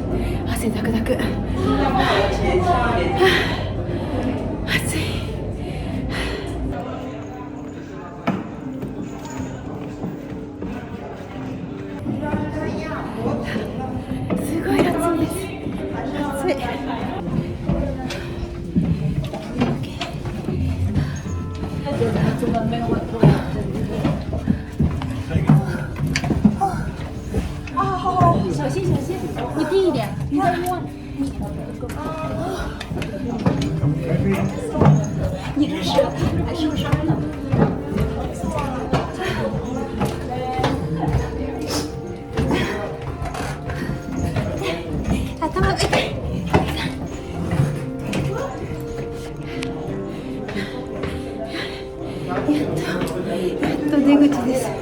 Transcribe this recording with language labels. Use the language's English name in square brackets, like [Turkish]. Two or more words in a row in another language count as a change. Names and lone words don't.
[Japanese] 汗だくだく。暑い。すごい暑いです。暑い。 [Chinese] 小心小心，你低一点，你再摸。你这是还受伤了。 [Japanese] 頭が痛い。やっと出口です。